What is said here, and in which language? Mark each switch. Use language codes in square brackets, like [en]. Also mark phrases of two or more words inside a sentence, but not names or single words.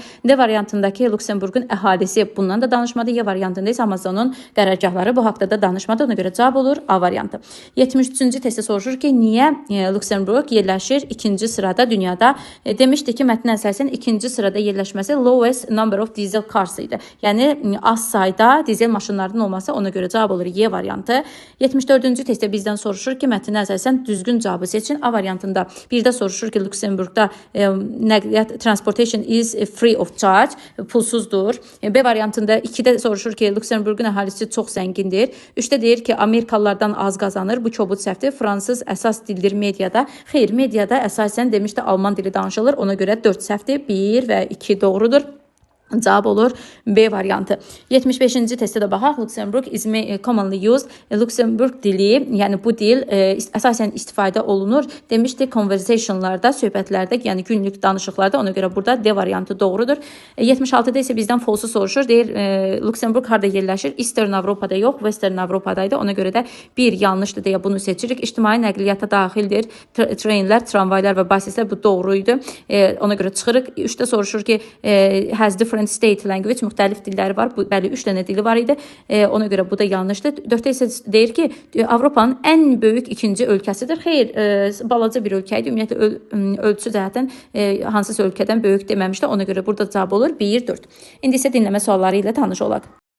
[az] D variantındakı Lüksemburqun əhalisi bundan da danışmadı. Y variantında isə Amazonun qərargahları bu haqqda da danışmadı. Ona görə cavab olur A variantı. 73-cü testdə soruşur ki, niyə Lüksemburq yerləşir ikinci sırada dünyada? Demişdi ki, mətnin əsasən ikinci sırada yerləşməsi [en] lowest number of diesel cars [az] idi. Yəni az sayda dizel maşınlarının olması, ona görə cavab olur Y variantı. 74-cü testdə bizdən soruşur ki, mətnin əsasən düzgün cavabı seçin. A variantında birdə soruşur ki, Lüksemburqda nəqliyyat [en] transportation is free of charge, [az] pulsuzdur. B variantında 2də soruşur ki, Lüksemburqun əhalisi çox zəngindir. 3də deyir ki, Amerikalılardan az qazanır. Bu kobud səhvdir. Fransız əsas dildir mediada. Xeyr, mediada əsasən demişdi Alman dili danışılır. Ona görə 4 səhvdir. 1 və 2 doğrudur. Cavab olur B variantı. 75-ci testdə də baxaq. Lüksemburq [en] is commonly used. [az] Lüksemburq dili, yəni bu dil əsasən istifadə olunur. Demişdi conversationlarda, söhbətlərdə, yəni günlük danışıqlarda. Ona görə burada D variantı doğrudur. 76-da isə bizdən false soruşur. Deyir, Lüksemburq harda yerləşir? Eastern Avropada yox, Western Avropadaydı. Ona görə də bir yanlışdır deyə bunu seçirik. İctimai nəqliyyata daxildir. Trenlər, tramvaylar və basislər bu doğruydu. Ona görə çıxırıq. 3də soruşur ki, [en] has different state language, [az] müxtəlif dilləri var. Bəli, 3 dənə dili var idi. Ona görə bu da yanlışdır. 4-də isə deyir ki, Avropanın ən böyük ikinci ölkəsidir. Xeyr, balaca bir ölkə idi. Ümumiyyətlə ölçü cəhətdən hansısa ölkədən böyük deməmişdi. Ona görə burada cavab olur 1-4. İndi isə dinləmə sualları ilə tanış olaq.